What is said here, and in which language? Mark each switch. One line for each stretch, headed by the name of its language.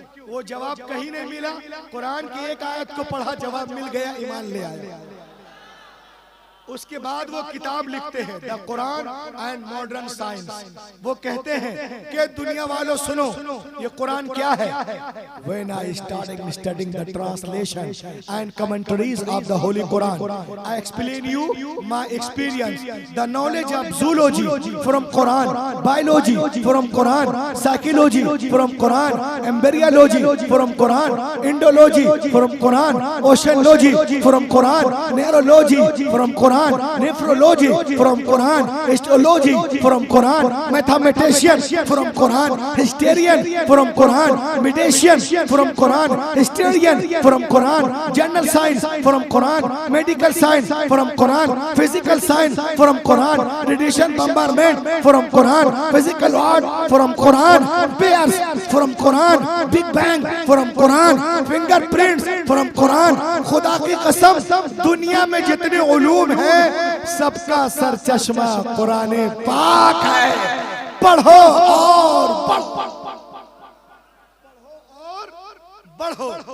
Hindi: वो जवाब कहीं नहीं मिला। कुरान की एक आयत को पढ़ा, जवाब मिल गया, ईमान ले आया। उसके बाद वो किताब लिखते हैं the Quran and modern science. वो कहते हैं कि दुनिया वालों सुनो, ये कुरान क्या है।
English: When I started studying the translation and commentaries of the Holy Quran, I explain you my experience. The knowledge of zoology from Quran, biology from Quran, psychology from Quran, embryology from Quran, Indology from Quran, oceanology from Quran, neurology from Quran, nephrology from Quran, astrology from Quran, mathematician from Quran, historian from Quran, medician from Quran, historian from Quran, general science from Quran, medical science from Quran, physical science from Quran, radiation bombardment from Quran, physical art from Quran, bears from Quran, big bang from Quran, fingerprints from Quran।
Hindi: खुदा की कसम, दुनिया में जितने उलूम हैं सबका sir चश्मा कुरान पाक है। पढ़ो और पढ़ो और बढ़ो।